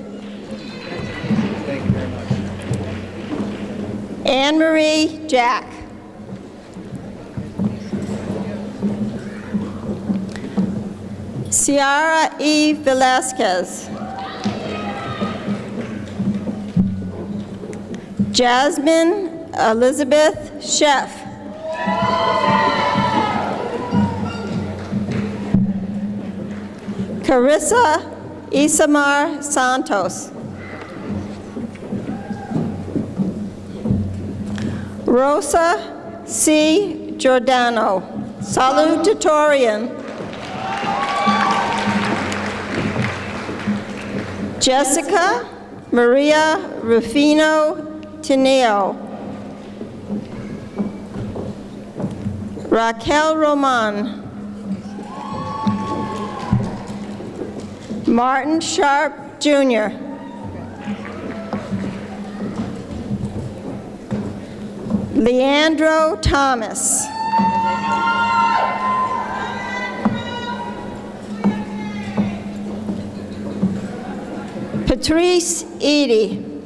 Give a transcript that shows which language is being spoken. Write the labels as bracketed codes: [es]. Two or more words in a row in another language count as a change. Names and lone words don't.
[en] Anne Marie Jack. Ciara E. Velasquez. Jasmine Elizabeth Sheff. Carissa Isamar Santos. Rosa C. Giordano, salutatorian. Jessica Maria Rufino Tineo. Raquel Roman. Martin Sharp, Jr. Leandro Thomas. Patrice Edie.